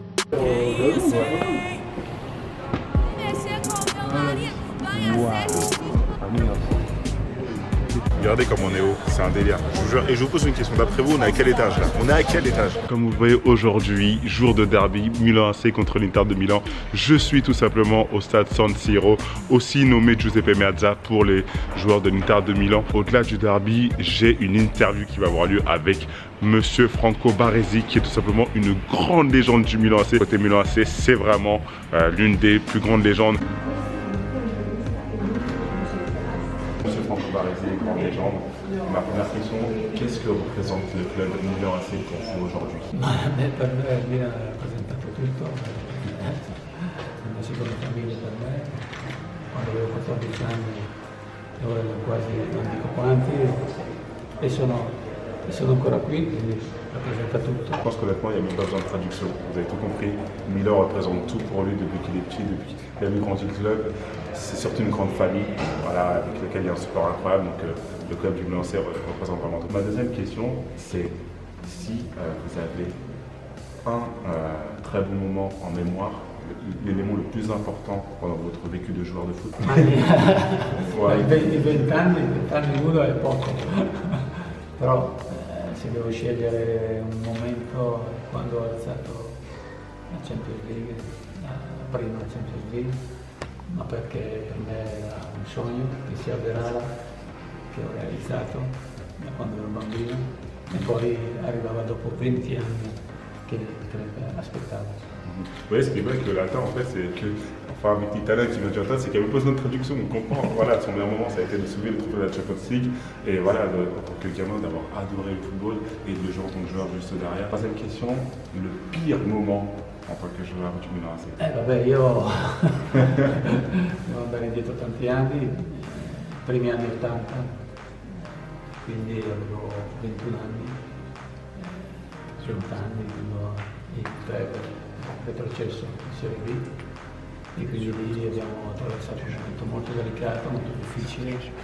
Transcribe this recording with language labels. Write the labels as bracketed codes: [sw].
[pt] Que isso, hein? Mexer com meu marido, ganha 7. [fr] Regardez comme on est haut, c'est un délire. Je vous jure. Et je vous pose une question, d'après vous, on est à quel étage là? On est à quel étage? Comme vous voyez aujourd'hui, jour de derby, Milan AC contre l'Inter de Milan. Je suis tout simplement au stade San Siro, aussi nommé Giuseppe Meazza pour les joueurs de l'Inter de Milan. Au-delà du derby, j'ai une interview qui va avoir lieu avec Monsieur Franco Baresi, qui est tout simplement une grande légende du Milan AC. Côté Milan AC, c'est vraiment l'une des plus grandes légendes. Monsieur Franco Baresi, grande légende. Ma première question, qu'est-ce que représente le club Milan AC pour vous aujourd'hui? [it] Ma a me per me mi ha rappresentato tutto, una seconda famiglia per me, quando avevo 14 anni e ora ne ho quasi non dico quanti e sono ancora qui, quindi rappresenta tutto. [fr] Je pense qu'honnêtement, il n'y a même pas besoin de traduction. Vous avez tout compris. Milan représente tout pour lui depuis qu'il est petit, depuis qu'il a vu grandir le club. C'est surtout une grande famille, voilà, avec laquelle il y a un support incroyable. Donc le club du Milan AC représente vraiment tout. Ma deuxième question, c'est si vous avez un très bon moment en mémoire, l'élément le plus important pendant votre vécu de joueur de foot. [it] I 20 anni uno è poco, però se devo scegliere un momento quando ho alzato la Champions League, la prima Champions League, ma perché per me era un sogno che si avverava, che ho realizzato da quando ero bambino e poi arrivava dopo 20 anni che aspettavo. [fr] Vous voyez, ce qui est vrai avec le latin, en fait, c'est que, enfin, avec l'italien qui vient du latin, c'est qu'il n'y avait pas besoin de traduction, on comprend. Voilà, son meilleur moment, ça a été de soulever le trophée de la Champions League, et voilà, en tant que gamin, d'avoir adoré le football, et de le jouer en tant que joueur juste derrière. Troisième question, le pire moment en tant que joueur du Milan AC. [it] Vabbè, io devo andare indietro tanti anni, primi anni 80, quindi avevo 21 anni, 20 anni quando il club è retrocesso in Serie B e quindi lì abbiamo attraversato un momento molto delicato, molto difficile.